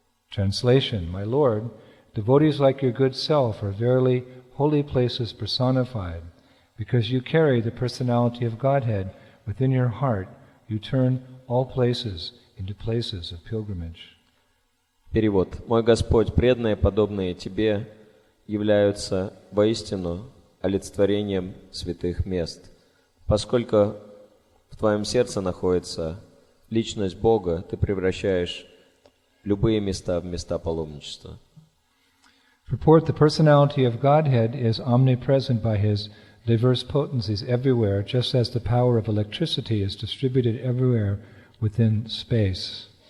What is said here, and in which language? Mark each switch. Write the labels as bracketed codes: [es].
[en] Translation, my Lord, devotees like your good self are verily holy places personified. Because you carry the personality of Godhead within your heart, you turn all places into places of pilgrimage. [ru] Перевод. «Мой Господь, преданные, подобные Тебе, являются воистину олицетворением святых мест. Поскольку в Твоем сердце находится личность Бога, Ты превращаешь любые места в места паломничества». [en] Purport, the personality of Godhead is omnipresent by His diverse potencies everywhere, just as the power of electricity is distributed everywhere within space.